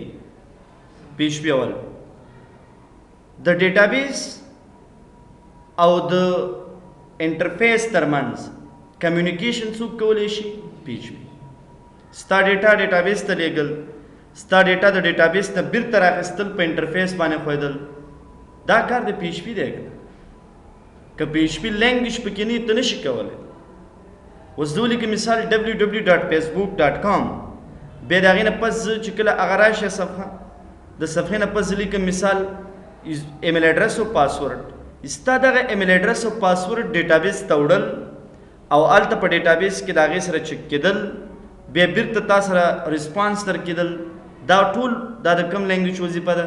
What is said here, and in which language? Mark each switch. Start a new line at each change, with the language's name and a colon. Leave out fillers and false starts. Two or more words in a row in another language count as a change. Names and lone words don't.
Pashto: PHP اول د ډیټابیس او د انټرفیس ترمنځ کمیونیکیشن څوک کولی شي؟ PHP. ستا ډیټا ډیټابیس ته لیږل ستا ډیټا د ډیټابیس نه بیرته راخیستل په انټرفیس باندې ښودل دا کار د PHP دی که که PHP لینګویج پکې نه ته نشي کولی. اوس زه ولیکم مثال www.facebook.com بیا د هغې نه پس زه چې کله هغه راشي صفحه د صفحې نه پس زه لیکم مثال
English: email address
Pashto: او پاسورډ. ستا دغه
English: email address
Pashto: او پاسورډ ډیټابیس ته وړل او هلته په ډیټابیس کې د هغې سره چک کېدل بیا بیرته تا سره ریسپانس در کېدل دا ټول دا د کوم لینګویج وظیفه ده؟